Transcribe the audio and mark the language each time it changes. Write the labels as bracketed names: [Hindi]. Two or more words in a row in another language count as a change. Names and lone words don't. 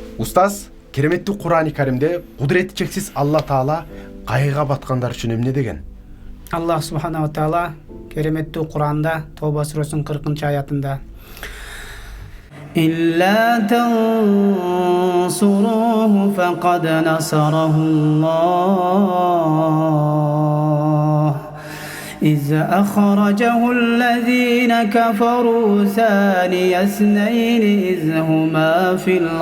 [Kyrgyz] Устаз, кереметтүү Кур'ан-ы Каримде кудурети чексиз Алла Таала кайгыга баткандар үчүн эмне деген? Аллах Субханаху Таала кереметтүү Кур'анда Тоба сүрөсүнүн 40-аятында [Arabic] إلا تنصروه فقد نصره الله إذ أخرجه الذين كفروا ثاني اثنين إذ هما في